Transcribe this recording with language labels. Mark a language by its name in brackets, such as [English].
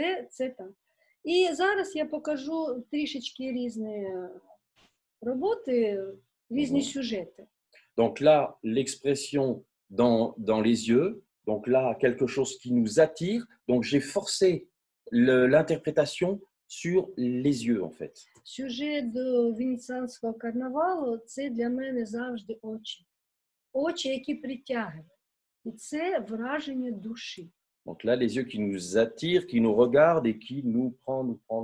[Ukrainian] Це так. І зараз я покажу трішечки різні роботи, різні сюжети. [French] Donc là, l'expression dans les yeux, donc là, quelque chose qui nous attire. Donc, j'ai forcé l'interprétation sur les yeux, en fait. [Ukrainian] Сюжет до венеціанського карнавалу – це для мене завжди очі. Очі, які притягують. І це враження душі. [French] Donc là, les yeux qui nous attirent, qui nous regardent et qui nous prennent.